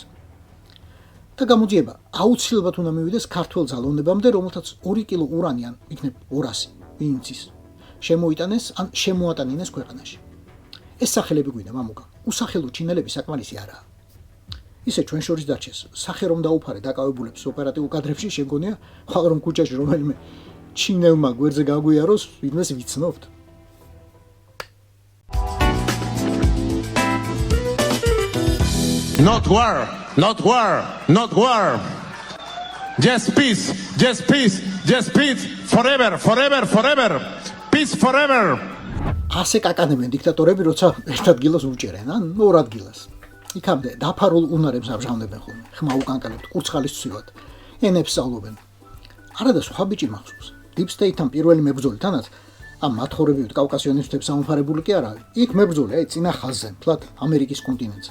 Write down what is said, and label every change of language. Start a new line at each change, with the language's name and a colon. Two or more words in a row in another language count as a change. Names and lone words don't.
Georgian: და გამოძიება აუცილებლად უნდა მივიდეს ქართველ ძალოვნებამდე, რომელთაც 2 კილო ურანი ან იქნებ 200 ვინცის შემოიტანეს ან შემოატანინეს ქვეყანაში. ეს სახელები გვინდა, მამუკა. უსახელო ჩინელები საკმარისი არაა. ისე ჩვენ შორის დარჩეს, სახე რომ დაუფარე დაკავებულებს ოპერატიულ კადრებში შეგონია, ხალ რომ ქუჩაში რომელიმე ჩინელმა გვერდზე გაგვიაროს, ვინმეს ვიცნობთ.
English: Not war, not war, not war. Just peace, just peace, just peace, forever, forever, forever. Peace forever.
Georgian: ასე კაკანებენ დიქტატორები, როცა ერთ ადგილას უჭერენ, ან ორ ადგილას. იქამდე დაფარულ უნარებს აბჟავნებენ ხოლმე, ხმა უკანკალებთ, კურცხალის ცვივად, ენებს სწავლობენ. არადა სხვა ბიჭი მახსოვს.
English: Deep State-
Georgian: თან პირველი მებრძოლი თანაც, ამ მათხოვრებივით კავკასიონის მთებს სამომხარებული კი არა, იქ მებრძოლი, აი წინა ხაზზე, მთლად ამერიკის კონტინენტზე.